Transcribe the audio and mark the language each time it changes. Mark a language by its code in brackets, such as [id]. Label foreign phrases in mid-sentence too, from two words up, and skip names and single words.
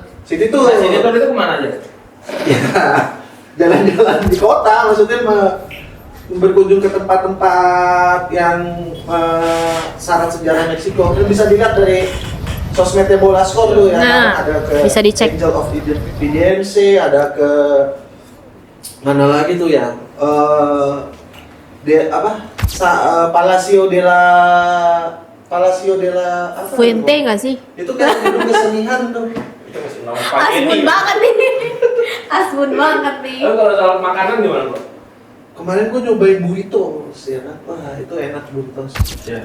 [id] City tuh [en] City tour [id] itu kemana aja? ya jalan-jalan di kota, maksudnya berkunjung ke tempat-tempat yang syarat sejarah Meksiko. Itu bisa dilihat dari sosmednya Bolasco tuh ya. Nah, Ada ke bisa dicek. Angel of Independence, ada ke mana lagi tuh ya? Palacio de la apa? Fuente nggak sih? Itu kan gedung kesenian tuh. Itu masih nama Asbun banget nih. Asbun banget nih. Lalu kalau soal makanan gimana, Bro? Kemarin gua nyobain burritos ya kan. Wah, itu enak burritos. Ya.